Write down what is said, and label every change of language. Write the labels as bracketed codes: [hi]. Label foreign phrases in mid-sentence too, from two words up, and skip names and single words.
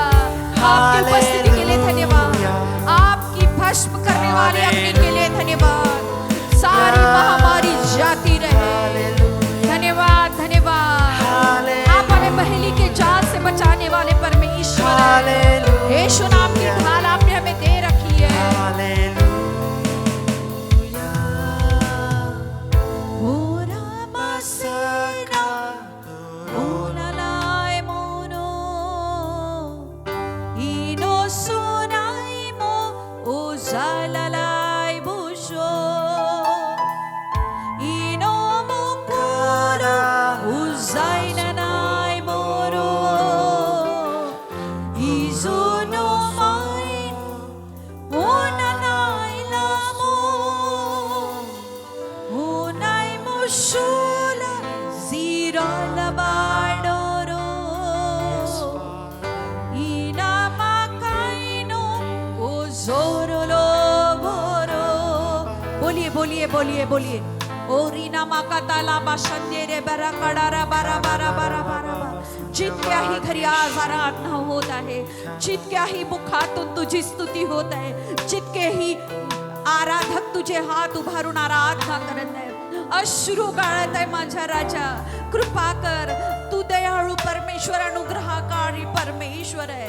[hi] आपकी उपस्थिति के लिए धन्यवाद, आपकी भस्म करने वाले अग्नि के लिए धन्यवाद। सारी महामारी जाती रहे। धन्यवाद धन्यवाद। आप हमें पहली के जाल से बचाने वाले परमेश्वर हैं। यीशु नाम की ढाल आपने हमें दे रखी है। ओ रामासना ओ नलाय मोनो इनो सुनाई मो ओ जालालाय बुशो इनो मुकुरो ओ zainanay moro izuno main unanay lamo unay mushula zira labadoro inamakaino o zorolo boro। बोलिए बोलिए बोलिए बोलिए। ओरीना माकाताला बाशंदेरे बरा कडारा बारा बारा बारा बारा बारा। [mr] जितक्याही घरी आज आराधना होत आहे, जितक्याही मुखातून तुझी स्तुती होत आहे, जितकेही आराधक तुझे हात उभारून आराधना करत आहे, अश्रू गाळत आहे माझा राजा, कृपा कर। तू दयाळू परमेश्वर, अनुग्रहकारी परमेश्वर आहे।